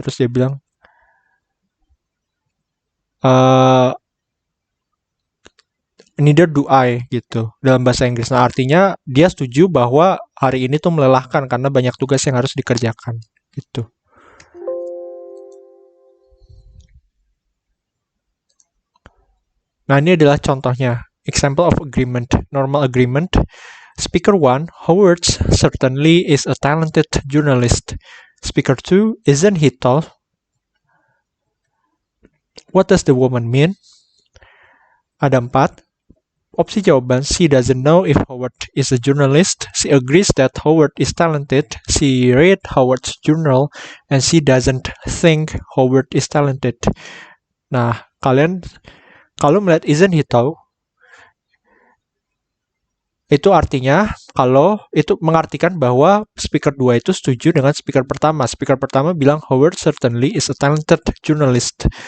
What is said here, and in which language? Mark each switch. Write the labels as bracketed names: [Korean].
[Indonesian] Terus dia bilang, [English] neither do I [Indonesian] gitu dalam bahasa Inggris. Nah, artinya dia setuju bahwa hari ini tuh melelahkan karena banyak tugas yang harus dikerjakan gitu. Nah, ini adalah contohnya. [English] Example of agreement. Normal agreement. Speaker 1, Howard certainly is a talented journalist. Speaker 2, isn't he tall? What does the woman mean? [Indonesian] Ada 4. Opsi jawaban, [English] she doesn't know if Howard is a journalist, she agrees that Howard is talented, she read Howard's journal, and she doesn't think Howard is talented. [Indonesian] Nah, kalian kalau melihat [English] isn't he tall, [Indonesian] itu artinya kalau itu mengartikan bahwa speaker 2 itu setuju dengan speaker pertama. Speaker pertama bilang [English] Howard certainly is a talented journalist.